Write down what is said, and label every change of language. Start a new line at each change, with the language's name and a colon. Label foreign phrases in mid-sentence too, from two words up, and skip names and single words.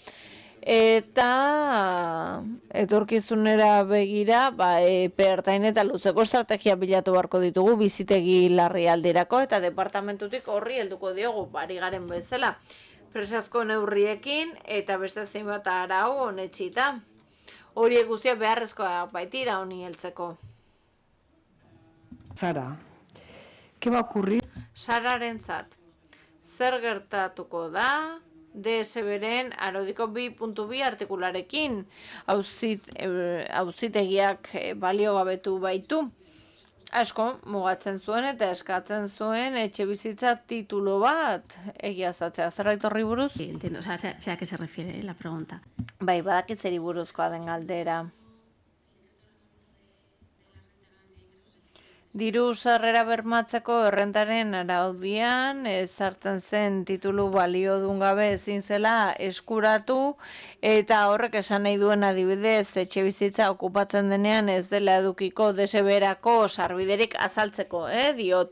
Basque: Eta etorkizunera begira, ertain eta luzeko estrategia bilatu beharko ditugu bizitegi larrialdirako eta departamentutik horri helduko diogu bari garen bezala. Presazko neurriekin eta beste zenbat arau honetxita. Horiek guztiak beharrezkoa baitira honi heltzeko.
Spanish: Sara, ¿qué va a ocurrir?
Basque: Sararentzat, zer gertatuko da DSB-ren araudiko 2.2 artikularekin auzitegiak balio gabetu baitu. Asko mugatzen zuen eta eskatzen zuen etxe bizitza titulo bat egiaztatzea. Zerbait horri buruz?
Spanish: Sí, entiendo, o sea, sé a qué se refiere la pregunta.
Basque: Bai, badakit zeri buruzkoa den galdera. Diru sarrera bermatzeko errentaren araudian ezartzen zen titulu baliodun gabe ezin zela eskuratu eta horrek esan nahi duen adibidez etxe bizitza okupatzen denean ez dela edukiko DSB-erako sarbiderik azaltzeko, diot.